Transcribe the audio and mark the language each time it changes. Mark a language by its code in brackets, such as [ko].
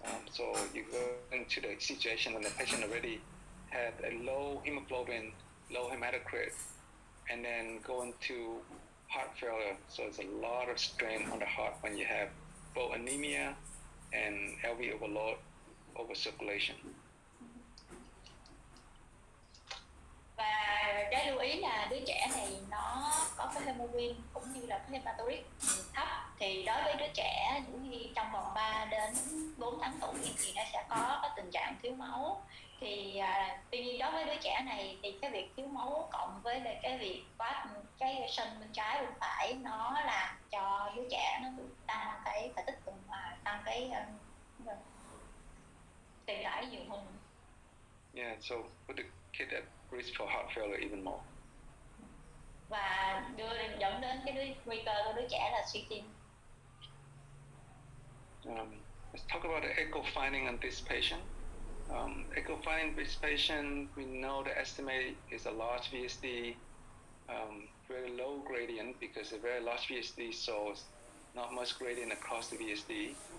[en] So you go into the situation when the patient already had a low hemoglobin, low hematocrit, and then go into heart failure. So it's a lot of strain on the heart when you have both anemia and LV overload, over circulation. [vi] Và cái lưu ý là đứa trẻ này nó có cái hemoglobin cũng như là cái hematocrit thấp, thì đối với đứa trẻ những khi trong vòng 3 đến 4 tháng tuổi thì nó sẽ có cái tình trạng thiếu máu. Thì tuy nhiên đối với đứa trẻ này thì cái việc thiếu máu cộng với lại cái việc quá cái sân bên trái bên phải nó làm cho đứa trẻ nó bị tăng cái phải tích tụ tăng cái tiền tải nhiều hơn. [en] Yeah, so put the kid at risk for heart failure even more. [vi] Và dẫn đến cái nguy cơ của đứa trẻ là suy tim. [en] Let's talk about the echo finding on this patient. Echo finding this patient, we know the estimate is a large VSD, very low gradient because a very large VSD shows not much gradient across the VSD.